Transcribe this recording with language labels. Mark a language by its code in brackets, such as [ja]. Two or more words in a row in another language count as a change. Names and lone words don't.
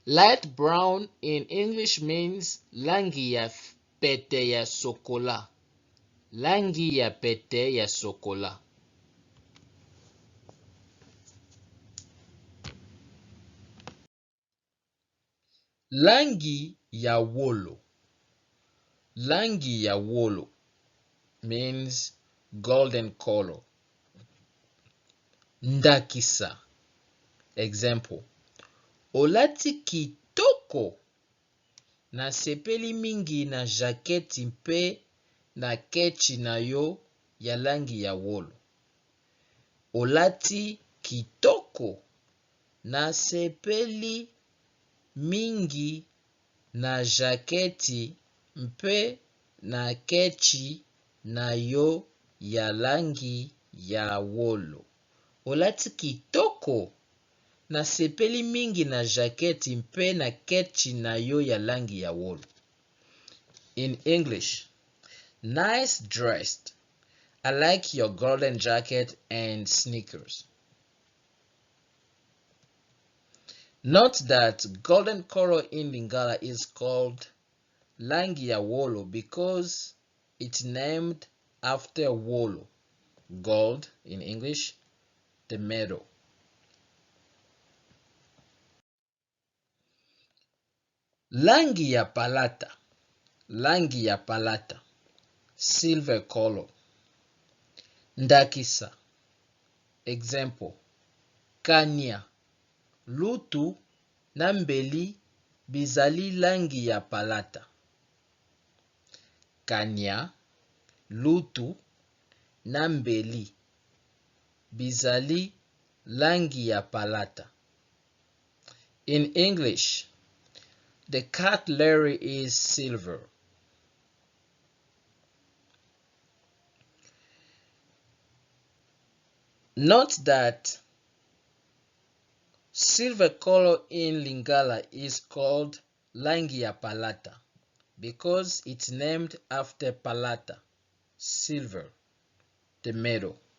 [en] Light brown in English means [ln] rangi ya pete ya sokola. Rangi ya pete ya sokola. Rangi ya wolo. Rangi ya wolo [en] means golden color. [ln] Ndakisa. Example. Olati kitoko. Nasepeli mingi na jaketi mpe na kechi na yo ya rangi ya wolo. Olati kitoko. Nasepeli mingi na jaketi mpe na kechi na yo ya rangi ya wolo. Olati kitoko. Nasepeli mingi na jaketi mpe na kechi na yo ya rangi ya wolo. [en] In English, nice dressed. I like your golden jacket and sneakers. Note that golden color in Lingala is called [ln] rangi ya wolo [en] because it's named after wolo, gold in English, the metal. [ln] Rangi ya palata. Rangi ya palata. [en] Silver color. [ln] Ndakisa. Example. Kanya. Lutu na mbeli bizali rangi ya palata. Kanya. Lutu na mbeli bizali rangi ya palata. [en] In English, the cutlery is silver. Note that silver color in Lingala is called [ln] rangi ya palata [en] because it's named after palata, silver, the metal.